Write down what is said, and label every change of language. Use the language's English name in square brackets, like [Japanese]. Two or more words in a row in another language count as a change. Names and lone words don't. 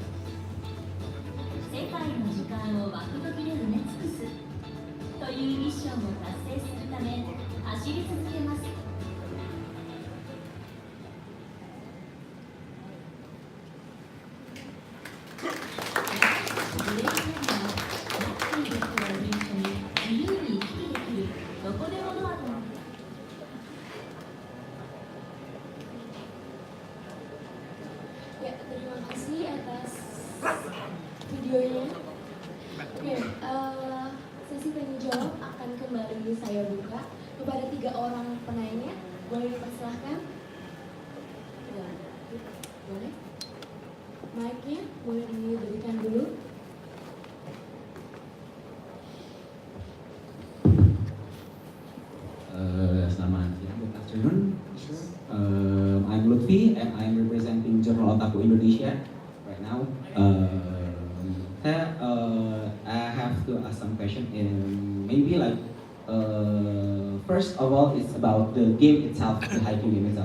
[Japanese] 世界の時間をワクドキで埋め尽くすというミッションを達成するため走り続けます。ブレインナビはラッキーですを一緒に自由に行き来できるどこでもドアとなって [Indonesian] Ya, terima kasih atas videonya. Oke, sesi tanya jawab akan kembali saya buka kepada 3 orang penanya. Boleh dipersilahkan? Boleh? Mic-nya boleh diberikan dulu. Selamat siang, [English] good afternoon. I'm Lutfi and I'm representing Journal Otaku Indonesia right now. I have have to ask some question. Maybe like first of all, it's about the game itself, the Haikyu game itself.